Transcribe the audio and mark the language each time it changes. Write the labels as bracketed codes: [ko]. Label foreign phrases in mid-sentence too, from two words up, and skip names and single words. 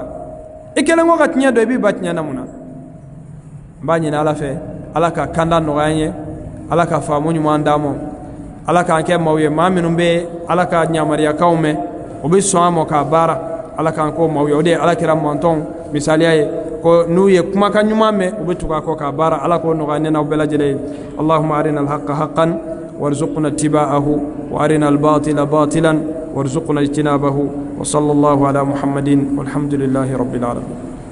[bm] i kɛlen ko ka tiɲɛ dɔn i b'i ba tiɲɛ na mun na n b'a ɲini ala fɛ ala ka kanda nɔgɔya an ye ala ka faamu ɲuman d'an ma ala k'an kɛ maaw ye maa minnu bɛ ala ka ɲamariyakaw mɛn o bɛ sɔn a ma k'a baara ala k'an k'o maaw ye o de ye ala kɛra mɔntɔnw misaliya ye ko n'u ye kumakan ɲuman mɛn u bɛ tugu a kɔ k'a baara ala k'o nɔgɔya ne n'aw bɛɛ lajɛlen ye [ar] اللهم أرنا الحق حقا وارزقنا اتباعه وأرنا الباطل باطلا وارزقنا اجتنابه وصلى الله على محمد والحمد لله رب العالمين